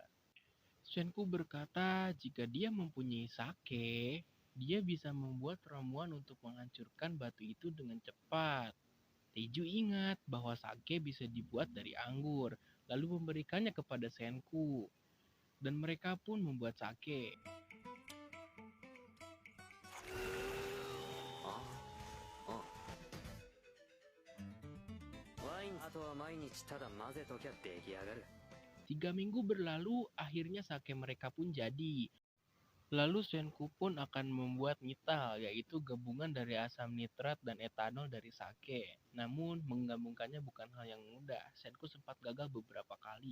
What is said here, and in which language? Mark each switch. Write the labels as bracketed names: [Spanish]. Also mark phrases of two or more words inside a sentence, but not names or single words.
[Indonesian] Senku berkata jika dia mempunyai sake, dia bisa membuat ramuan untuk menghancurkan batu itu dengan cepat. Taeju ingat bahwa sake bisa dibuat dari anggur, lalu memberikannya kepada Senku. Dan mereka pun membuat sake. [Japanese] ああワインあとは毎日ただ混ぜときゃ出来上がる [Indonesian] 3 minggu berlalu, akhirnya sake mereka pun jadi. Lalu Senku pun akan membuat mital, yaitu gabungan dari asam nitrat dan etanol dari sake. Namun, menggabungkannya bukan hal yang mudah. Senku sempat gagal beberapa kali.